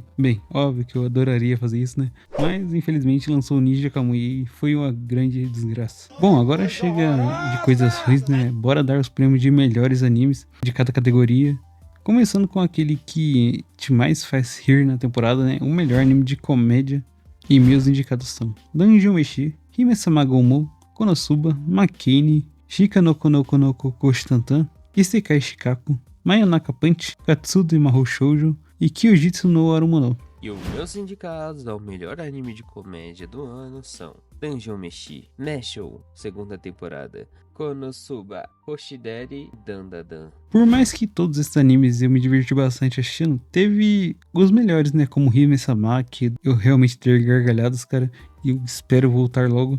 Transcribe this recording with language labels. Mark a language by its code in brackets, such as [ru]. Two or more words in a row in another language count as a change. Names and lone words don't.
[pt] Bem, óbvio que eu adoraria fazer isso, né? Mas infelizmente lançou o Ninja Kamui e foi uma grande desgraça. Bom, agora chega de coisas ruins, né? Bora dar os prêmios de melhores animes de cada categoria. Começando com aquele que te mais faz rir na temporada, né? O melhor anime de comédia. E meus indicados são Dungeon Meshi, Hime-sama Goumou, Konosuba, Makeni, Shika no Konoko no Kokoshi Tantan, Isekai Shikaku, Mayonaka Punch, Katsudo Mahou Shoujo e Kyojitsu no Arumono. E os meus indicados ao melhor anime de comédia do ano são Dungeon Meshi, Nashou, segunda temporada, Konosuba, Hoshideri e Dandadan. Por mais que todos esses animes eu me diverti bastante assistindo, teve os melhores, né? Como Hime-sama, que eu realmente ter gargalhadas, cara, e eu espero voltar logo.